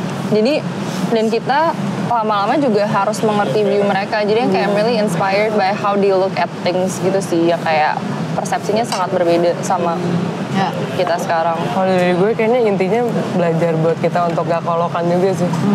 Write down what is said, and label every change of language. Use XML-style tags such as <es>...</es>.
<id>Jadi dan kita lama-lama juga harus mengerti view mereka. Jadi yang kayak</id> <en>really inspired by how they look at things gitu sih.</en> <id>Ya kayak persepsinya sangat berbeda sama kita sekarang. Kalau dari gue kayaknya intinya belajar buat kita untuk gak kolokan juga sih.</id>